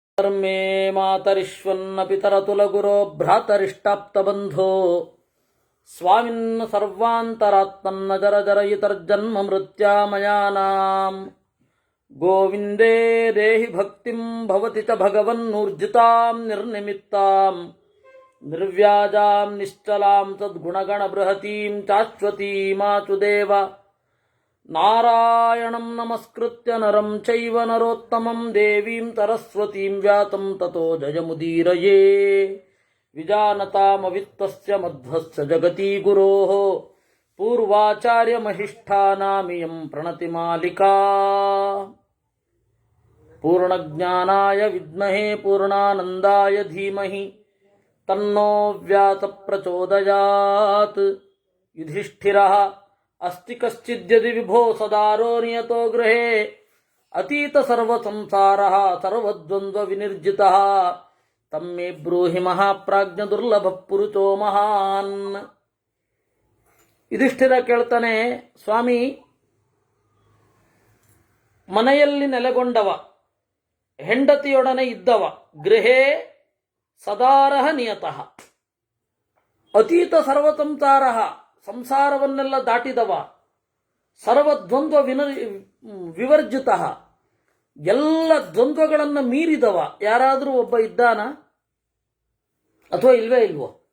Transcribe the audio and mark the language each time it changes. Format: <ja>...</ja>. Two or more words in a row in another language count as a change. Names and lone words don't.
<sa>ಮೇ ಮಾತರಿಶ್ವನ್ನ ಪಿತರತುಲಗುರೋ ಭ್ರಾತರಿಷ್ಟಾಪ್ತಬಂಧೋ ಸ್ವಾಮಿನ್ ಸರ್ವಾಂತರಾತ್ಮನ್ನ ಜರ ಜರಯಿತರ್ಜನ್ಮ ಮೃತ್ಯಾಮಯಾನಾಂ ಗೋವಿಂದೇ ದೇಹಿ ಭಕ್ತಿಂ ಭವತಿ ಚ ಭಗವನ್ನೂರ್ಜಿತಾಂ ನಿರ್ನಿಮಿತ್ತಾಂ ನಿರ್ವ್ಯಾಜಾಂ ನಿಶ್ಚಲಾಂ ತದ್ಗುಣಗಣ ಬೃಹತೀಂ ಚಾಶ್ವತೀಮಾಚುದೇವ ನಾರಾಯಣಂ ನಮಸ್ಕೃತ್ಯ ನರಂ ಚೈವ ನರೋತ್ತಮಂ ದೇವೀಂ ಸರಸ್ವತೀಂ ವ್ಯಾತಂ ತತೋ ಜಯಮುದೀರಯೇ ವಿಜಾನತಾಮವಿತ್ತಸ್ಯ ಮಧ್ವಸ್ಯ ಜಗತಿ ಗುರೋಃ ಪೂರ್ವಾಚಾರ್ಯಮಹಿಷ್ಠಾನಾಮಿಯಂ ಪ್ರಣತಿಮಾಲಿಕಾ ಪೂರ್ಣಜ್ಞಾನಾಯ ವಿದ್ಮಹೇ ಪೂರ್ಣಾನಂದಾಯ ಧೀಮಹಿ ತನ್ನೋ ವ್ಯಾತ ಪ್ರಚೋದಯಾತ್ ಯುಧಿಷ್ಠಿರಃ ಅಸ್ತಿ ಕಶ್ಚಿದ್ಯದಿ ವಿಭೋ ಸದಾರೋ ನಿಯತೋ ಗೃಹೇ ಅತೀತ ಸರ್ವ ಸಂಸಾರಃ ಸರ್ವದ್ವಂದ್ವ ವಿನಿರ್ಜಿತಃ ತಮ್ಮೇ ಬ್ರೂಹಿ ಮಹಾಪ್ರಾಜ್ಞ ದುರ್ಲಭ ಪುರುಷೋ ಮಹಾನ್.</sa> <kn>ಯುಧಿಷ್ಠಿರ ಕೇಳ್ತಾನೆ, ಸ್ವಾಮಿ, ಮನೆಯಲ್ಲಿ ನೆಲೆಗೊಂಡವ, ಹೆಂಡತಿಯೊಡನೆ ಇದ್ದವ,</kn> <sa>ಗೃಹೇ ಸದಾರಹ ನಿಯತಃ, ಅತೀತ ಸರ್ವ ಸಂಸಾರಃ,</sa> <kn>ಸಂಸಾರವನ್ನೆಲ್ಲ ದಾಟಿದವ,</kn> <sa>ಸರ್ವದ್ವಂದ್ವ ವಿವರ್ಜಿತ,</sa> <kn>ಎಲ್ಲ ದ್ವಂದ್ವಗಳನ್ನು ಮೀರಿದವ ಯಾರಾದರೂ ಒಬ್ಬ ಇದ್ದಾನ ಅಥವಾ ಇಲ್ವೋ?</kn>